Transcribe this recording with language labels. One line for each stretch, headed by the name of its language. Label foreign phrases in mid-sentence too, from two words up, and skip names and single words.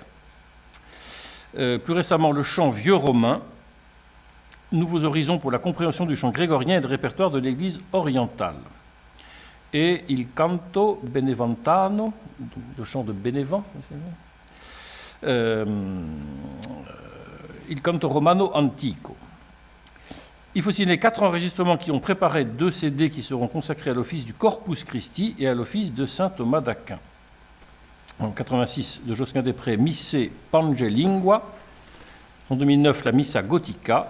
French: Plus récemment, le chant vieux romain, nouveaux horizons pour la compréhension du chant grégorien et de répertoire de l'Église orientale.
Italian: Et il canto beneventano,
French: le chant de Bénévent,
Italian: il canto romano antico.
French: Il faut signaler 4 enregistrements qui ont préparé 2 CD qui seront consacrés à l'office du Corpus Christi et à l'office de saint Thomas d'Aquin. En 1986, de Josquin des Prés, Misse Pangelingua. En 2009, la Missa Gothica.